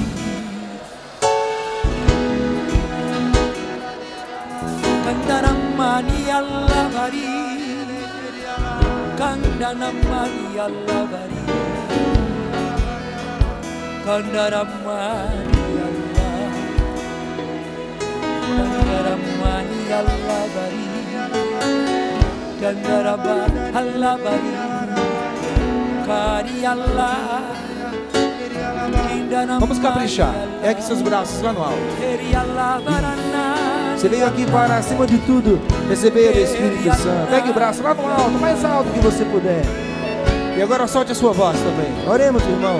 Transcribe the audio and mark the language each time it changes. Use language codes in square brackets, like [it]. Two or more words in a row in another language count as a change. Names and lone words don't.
[pt] Kandaramani Alavari Kandaramani Alavari Kandaramani Alavari Kandaramani Alavari Kari Allah Vamos caprichar. Ergue seus braços lá no alto. Você veio aqui para, acima de tudo, receber o Espírito Santo. Ergue o braço lá no alto, mais alto que você puder. E agora solte a sua voz também. Oremos, irmãos.